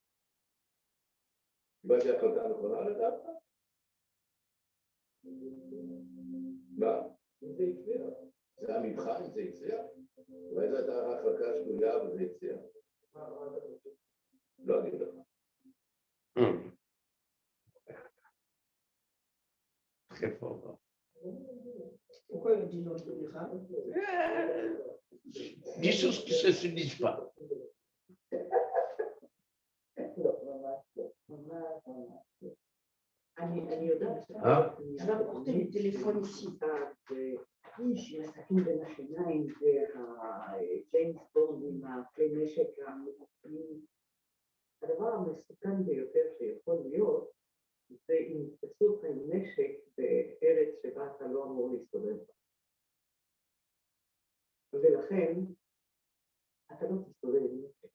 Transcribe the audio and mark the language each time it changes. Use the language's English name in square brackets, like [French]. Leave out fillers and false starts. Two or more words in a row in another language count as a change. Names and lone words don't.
[Hebrew] קיבלתי החלטה נכונה לדעת? מה? אם זה הצליח. זה המבחן, אם זה הצליח? אולי זו הייתה החלטה שגויה וזה הצליח. לא אגיד לך. [French] Pourquoi il dit non, je te dirai? Des choses qui ne se disent pas. [Hebrew] אני יודעת, [French] je vais apporter le téléphone ici, j'ai un [Hebrew] סכין בין השיניים והג'יימס בונד עם הכלי נשק המקופלים. הדבר המסוכן ביותר שיכול להיות זה אם יתפסו אותך עם נשק בארץ שבה אתה לא אמור להסתובב בה. ולכן אתה לא תסתובב עם נשק.